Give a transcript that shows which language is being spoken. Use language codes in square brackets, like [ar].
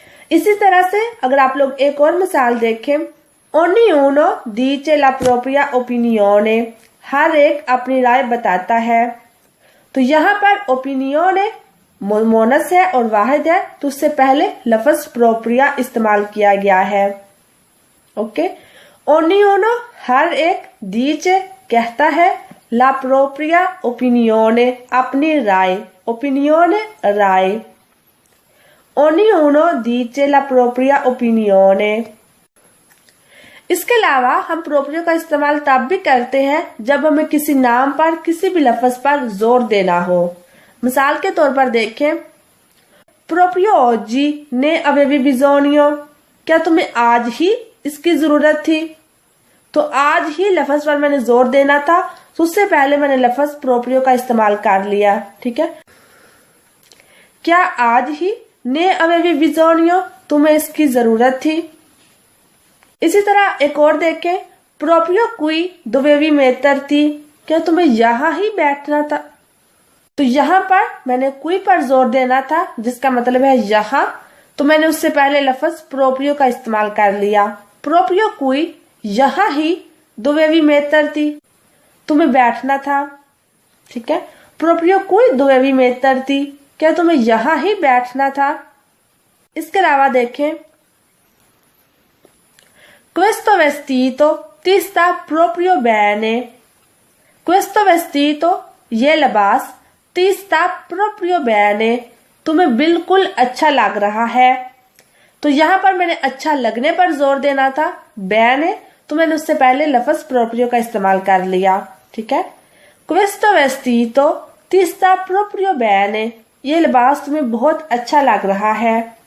[hi] इसी तरह से अगर आप लोग एक और मिसाल देखें, [it] ognuno dice la propria opinione, [hi] हर एक अपनी राय बताता है। तो यहाँ पर ओपिनियन मोनस है और वाहिद है तो उससे पहले लफ्ज प्रोप्रिया इस्तेमाल किया गया है। [it] ओके, ognuno [hi] हर एक, [it] dice [hi] कहता है, [it] la propria opinione [hi] अपनी राय, [it] opinione राय, ognuno dice la propria opinione। [hi] इसके अलावा हम प्रोप्रियो का इस्तेमाल तब भी करते हैं जब हमें किसी नाम पर किसी भी लफ्ज पर जोर देना हो। मिसाल के तौर पर देखें, proprio [it] oggi ne avevi bisogno, [hi] क्या तुम्हें आज ही इसकी जरूरत थी। तो आज ही लफ्ज पर मैंने जोर देना था तो उससे पहले मैंने लफ्ज प्रोप्रियो का इस्तेमाल कर लिया। ठीक है, क्या आज ही ने [it] avevi bisogno [hi] तुम्हें इसकी जरूरत थी। इसी तरह एक और देखें, प्रोप्रियो [it] qui dovevi metterti, [hi] क्या तुम्हें यहाँ ही बैठना था। तो यहाँ पर मैंने qui पर जोर देना था जिसका मतलब है यहाँ, तो मैंने उससे पहले लफ्ज प्रोप्रियो का इस्तेमाल कर लिया। प्रोप्रियो qui यहाँ ही [it] dovevi metterti [hi] तुम्हें बैठना था। ठीक है, [it] प्रोप्रियो qui dovevi metterti [hi] क्या तुम्हें यहाँ ही बैठना था। इसके अलावा देखें, [it] questo vestito ti sta proprio bene, questo vestito [hi] ये लिबास, [it] ti sta proprio bene [hi] तुम्हें बिल्कुल अच्छा लग रहा है। तो यहाँ पर मैंने अच्छा लगने पर जोर देना था, bene तो मैंने उससे पहले लफ्ज प्रोप्रियो का इस्तेमाल कर लिया। ठीक है, [it] questo vestito ti sta proprio bene [hi] ये लिबास तुम्हें बहुत अच्छा लग रहा है।